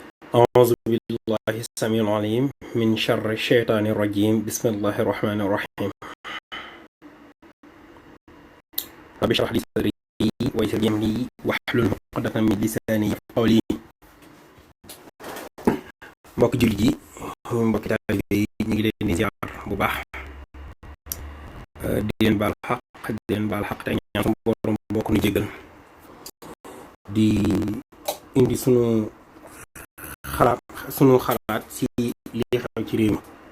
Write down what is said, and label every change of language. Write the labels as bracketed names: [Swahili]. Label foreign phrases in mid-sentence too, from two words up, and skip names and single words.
[Arabic] أعوذ بالله السميع العليم من شر الشيطان الرجيم بسم الله الرحمن الرحيم رب اشرح لي صدري ويسر لي أمري واحلل عقدة من لساني يفقهوا قولي [Wolof] mbokk jullit yi mbokk taalibe yi ñu ngi leen di ziar bu baax di leen baal xaq te ñaan suñu borom bokk nu jégal di indi sunu xalaat ci li xew ci réew